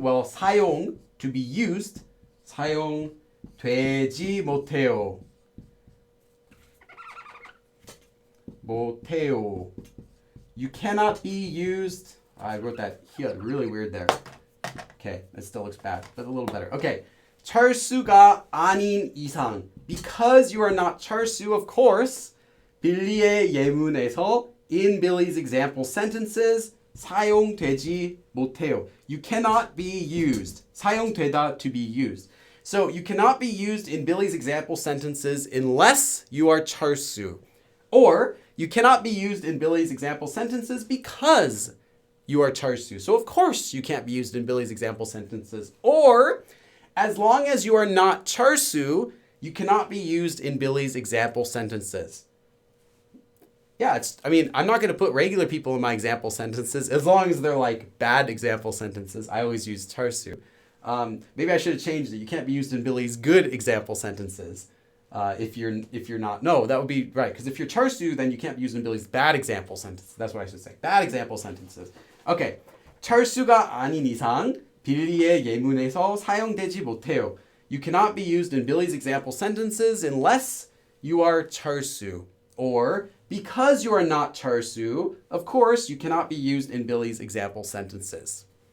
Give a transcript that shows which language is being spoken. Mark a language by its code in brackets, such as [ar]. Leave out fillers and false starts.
[en] Well, 사용, to be used. [ko] 사용되지 못해요. [en] 못해요. You cannot be used. I wrote that here really weird there. Okay, it still looks bad, but a little better. [ko] Okay, 철수가 아닌 이상. [en] Because you are not 철수, of course, [ko] 빌리의 예문에서, [en] in Billy's example sentences, [ko] 사용되지 못해요. [en] You cannot be used. 사용되다, to be used. So you cannot be used in Billy's example sentences unless you are charsu. Or you cannot be used in Billy's example sentences because you are charsu. So of course you can't be used in Billy's example sentences. Or as long as you are not charsu, you cannot be used in Billy's example sentences. Yeah, I'm not going to put regular people in my example sentences as long as they're like bad example sentences. I always use charsu. Maybe I should have changed it. You can't be used in Billy's good example sentences if you're not. No, that would be right. Because if you're charsu, then you can't be used in Billy's bad example sentences. That's what I should say. Bad example sentences. Okay. [ko] char수가 아닌 이상 빌리의 예문에서 사용되지 못해요. [en] You cannot be used in Billy's example sentences unless you are charsu. Or because you are not charsu, of course, you cannot be used in Billy's example sentences.